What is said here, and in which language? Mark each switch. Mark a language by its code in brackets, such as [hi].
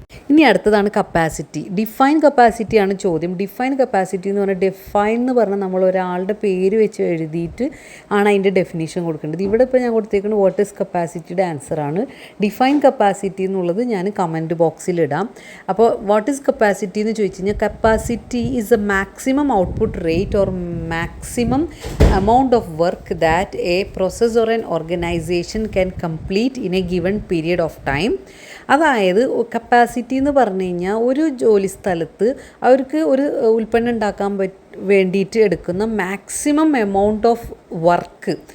[ml] ഇനി അടുത്തതാണ് capacity. Define കപ്പാസിറ്റിയാണ് ചോദ്യം. ഡിഫൈൻ കപ്പാസിറ്റി എന്ന് പറഞ്ഞാൽ, ഡിഫൈൻ എന്ന് പറഞ്ഞാൽ നമ്മൾ ഒരാളുടെ പേര് വെച്ച് എഴുതിയിട്ട് ആണ് അതിൻ്റെ ഡെഫിനേഷൻ കൊടുക്കേണ്ടത്. ഇവിടെ ഇപ്പോൾ ഞാൻ കൊടുത്തേക്കുന്നത് വാട്ട് ഈസ് കപ്പാസിറ്റിയുടെ ആൻസറാണ്. ഡിഫൈൻ കപ്പാസിറ്റി എന്നുള്ളത് ഞാൻ കമൻറ്റ് ബോക്സിലിടാം. [en] അപ്പോൾ what is capacity [ml] എന്ന് ചോദിച്ചു കഴിഞ്ഞാൽ, [en] Capacity is a maximum output rate or maximum amount of work that a process or an organization can complete in a given period of time. [ml] അതായത് capacity എന്ന് പറഞ്ഞു കഴിഞ്ഞാൽ ഒരു ജോലി സ്ഥലത്ത് അവർക്ക് ഒരു ഉൽപ്പന്നം ഉണ്ടാക്കാൻ വേണ്ടിയിട്ട് എടുക്കുന്ന [en] maximum amount of work